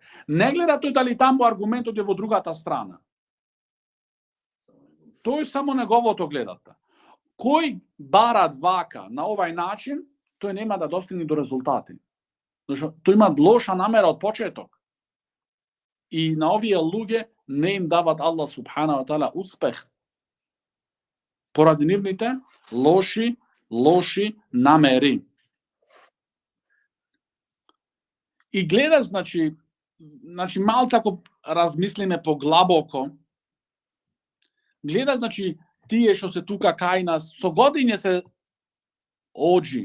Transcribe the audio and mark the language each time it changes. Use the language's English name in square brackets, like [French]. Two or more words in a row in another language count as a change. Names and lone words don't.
[Macedonian] Не гледа тој дали таму аргументот е во другата страна. Тој само неговото гледата. Кој бара вака на овај начин, тој нема да достигне до резултати. Зашто тој има лоша намера од почеток. И на овие луѓе не им дават Аллах [Arabic] سبحانه وتعالى [Macedonian] успех. Поради нивните лоши намери. И гледаш, значи малку ако размислиме поглабоко, гледаш, значи, тие што се тука кај нас, со години се оџи.